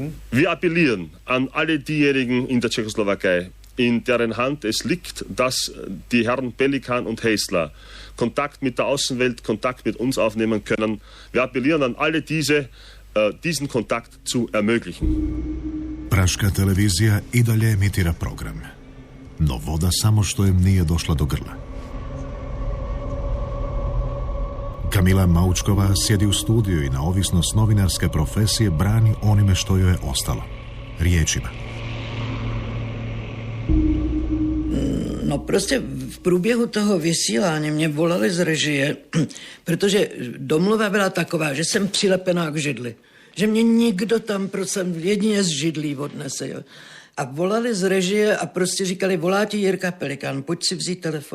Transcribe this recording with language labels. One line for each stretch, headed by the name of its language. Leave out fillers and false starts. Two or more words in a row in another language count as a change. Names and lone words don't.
German: Wir appellieren an alle diejenigen in der Tschechoslowakei, in deren Hand es liegt, dass die Herren Pelikan und Häsler Kontakt mit der Außenwelt, Kontakt mit uns aufnehmen können. Wir appellieren an alle diese, diesen Kontakt zu ermöglichen.
Croatian: Praška televizija i dalje emitira program, no voda samo što im nije došla do grla. Kamila Maučkova sjedi u studiju i na ovisnost novinarske profesije brani onime što joj je ostalo, riječima.
Czech: No prostě v průběhu toho vysílání mě volali z režie, protože domluva byla taková, že jsem přilepená k židli. Že mě nikdo tam jedině z židlí odnese. Jo. A volali z režie a prostě říkali, volá ti Jirka Pelikan, pojď si vzít telefon.